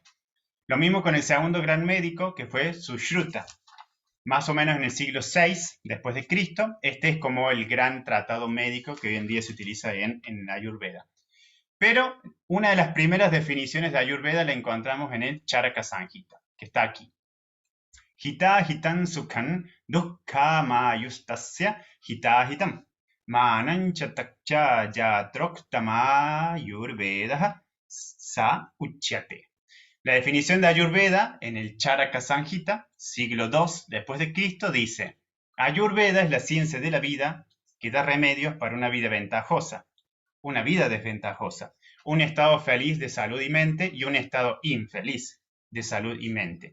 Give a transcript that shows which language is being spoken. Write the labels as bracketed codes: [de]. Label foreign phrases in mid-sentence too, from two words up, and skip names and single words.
[es] Lo mismo con el segundo gran médico, que fue Sushruta. Más o menos en el siglo VI después de Cristo, este es como el gran tratado médico que hoy en día se utiliza en Ayurveda. Pero una de las primeras definiciones de Ayurveda la encontramos en el Charaka Samhita, que está aquí. [sa] हित हितं सुखं दुःख मायुस्तस्य हित हितम् मानञ्च तच्च यत्रोक्तम आयुर्वेद स उच्यते. [es] La definición de Ayurveda en el Charaka Samhita, siglo II después de Cristo, dice: Ayurveda es la ciencia de la vida que da remedios para una vida ventajosa, una vida desventajosa, un estado feliz de salud y mente y un estado infeliz de salud y mente.